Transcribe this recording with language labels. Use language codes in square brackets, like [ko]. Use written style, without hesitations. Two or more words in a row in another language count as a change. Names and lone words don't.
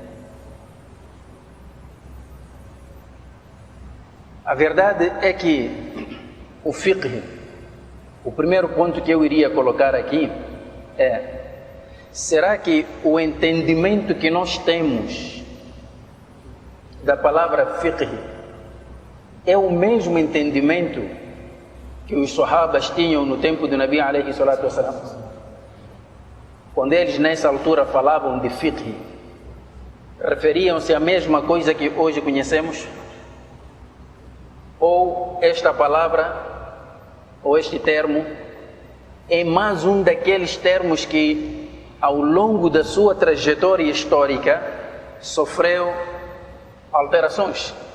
[pt] A verdade é que o fiqh, o primeiro ponto que eu iria colocar aqui é: será que o entendimento que nós temos da palavra fiqh é o mesmo entendimento que os sahabas tinham no tempo do [ar] نبي عليه الصلاة والسلام? [pt] Quando eles nessa altura falavam de fiqh, referiam-se à mesma coisa que hoje conhecemos? Ou esta palavra, ou este termo, é mais um daqueles termos que, ao longo da sua trajetória histórica, sofreu alterações?